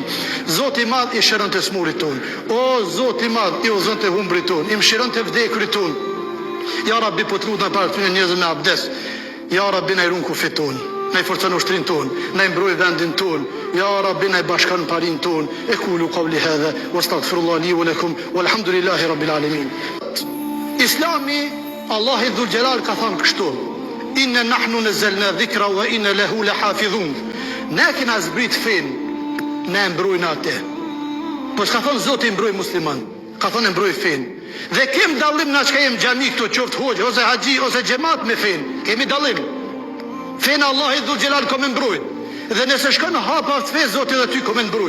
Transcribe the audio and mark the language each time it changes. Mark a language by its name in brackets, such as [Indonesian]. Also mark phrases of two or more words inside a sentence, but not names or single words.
[Albanian] Zoti i madh i shëron të smurit ton. O Zoti i madh i udhëzon të humbrit ton. I mëshiron të vdekurit ton. [Arabic] يا رب [Albanian] po të lutem para ty njerëz me abdes. [Arabic] يا رب [Albanian] na ruan kufit ton. Na i forcon ushtrin ton, na i mbroj vendin ton, [Arabic] يا رب [Albanian] na i bashkan parin ton, e [Arabic] أقول قولي هذا وأستغفر الله لي ولكم والحمد لله رب العالمين. [Albanian] Islami, Allahi [Arabic] ذو الجلال [Albanian] ka thënë kështu, [Arabic] إنا نحن نزلنا الذكر وإنا له لحافظون. [Albanian] Ne kena zbrit fen, ne mbrojnë atë. Po s'ka thënë Zoti mbroj musliman, ka thënë mbroj fen. Dhe kem dallim na çka jem xhami këtu, qoftë hoxh ose haxhi ose xhamat me fen, kemi dallim. Fena Allahi [Arabic] ذو الجلال [Albanian] ka me mbrojt. Dhe nëse shkon hapa të fe, Zoti dhe ty ka me mbrojt.